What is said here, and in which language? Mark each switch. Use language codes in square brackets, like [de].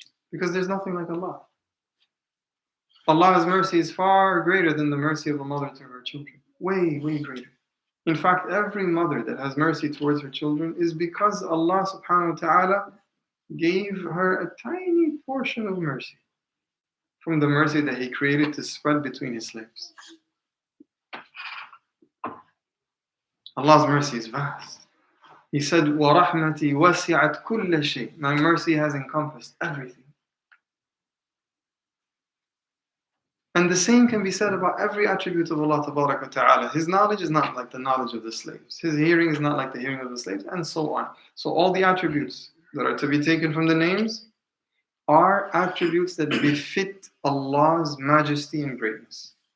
[en] Because there's nothing like Allah. Allah's mercy is far greater than the mercy of a mother to her children. Way, way greater. In fact, every mother that has mercy towards her children is because Allah subhanahu wa ta'ala gave her a tiny portion of mercy from the mercy that He created to spread between His slaves. Allah's mercy is vast. He said, [ar] وَرَحْمَتِي وَسِعَتْ كُلَّ شَيْءٍ. [en] My mercy has encompassed everything. And the same can be said about every attribute of Allah Tabaraka wa Ta'ala. His knowledge is not like the knowledge of the slaves. His hearing is not like the hearing of the slaves, and so on. So all the attributes that are to be taken from the names are attributes that befit Allah's majesty and greatness.